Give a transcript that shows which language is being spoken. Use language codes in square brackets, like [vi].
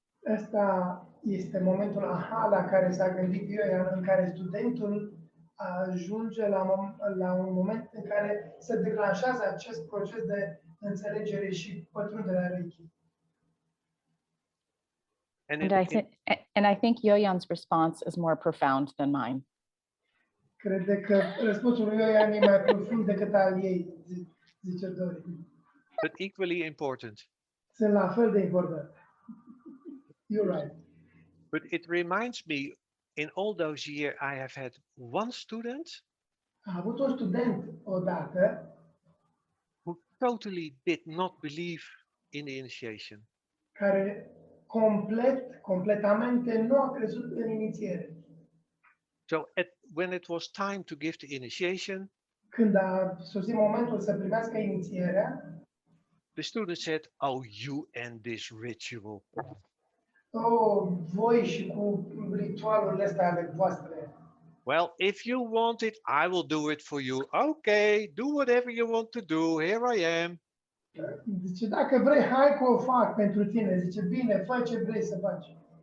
[ro] Asta este momentul aha la care s-a gândit Jojan, în care studentul ajunge la un moment în care se declanșează acest proces de înțelegere și pătrunderea Reiki. [en] And I think Jojan's response is more profound than mine. [ro] Cred că răspunsul lui Jojan e mai profund decât al ei, zice Dori. [en] But equally important. [ro] Sunt la fel de important. [en] You're right. But it reminds me, in all those years, I have had one student [ro] Am avut un student odată [en] who totally did not believe in the initiation. [ro] Care completamente nu a crezut în inițiere. [en] So when it was time to give the initiation, [ro] când a sosit momentul să primească inițierea, [en] the student said, "Oh, you and this ritual." [ro] Voi și cu ritualurile astea ale voastre. [en] Well, if you want it, I will do it for you. Okay, do whatever you want to do. Here I am. [ro] Zice, dacă vrei, hai că o fac pentru tine. Zice, bine, fă ce vrei să faci.